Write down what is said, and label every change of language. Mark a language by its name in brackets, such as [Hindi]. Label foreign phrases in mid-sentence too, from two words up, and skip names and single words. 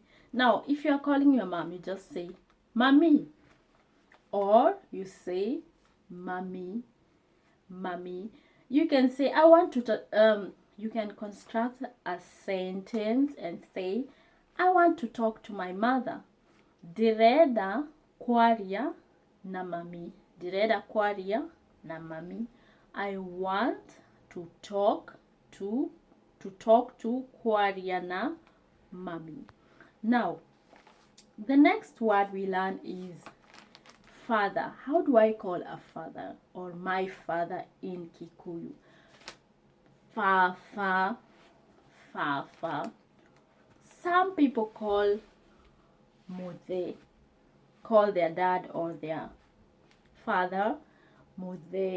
[English] Now, if you are calling your mom, you just say mommy, or you say mommy. You can say I want to you can construct a sentence and say I want to talk to my mother. [Kikuyu] Direda kwaria na mami. Direda kwaria na mami. [English] I want to talk to [Kikuyu] kwaria na mami. [English] Now, the next word we learn is father. How do I call a father or my father in Kikuyu? Fafa. Some people call muthe, call their dad or their father muthe.